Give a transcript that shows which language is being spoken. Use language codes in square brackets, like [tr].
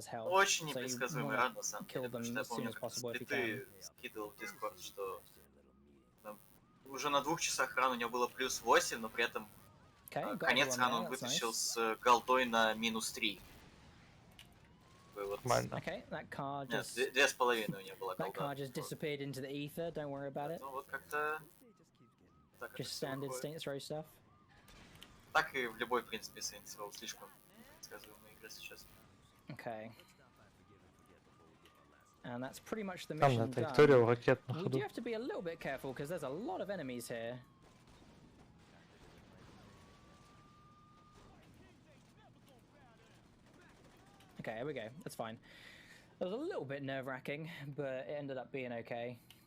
[ru] Очень непредсказуемый ран, на самом деле, потому что я помню, как сплиты скидывал в Discord, что уже на 2 часах ран у него было плюс 8, но при этом конец рана он вытащил с голдой на минус 3. [en] Okay, that car just... [ru] Нет, 2,5 у него была голда. [en] That car just disappeared into the ether, don't worry about it. [ru] Ну вот как-то... [en] Just standard Saints Row stuff. [ru] Так и в любой, в принципе, Saints Row слишком предсказуемая игра сейчас. [en] Okay. And that's pretty much the mission [ru] Там на траектории ракет на [en] We [ru] ходу. [en] do have to be a little bit careful, because there's a lot of enemies here. Okay, here we go. That's fine. It was a little bit nerve-wracking, but it ended up being okay.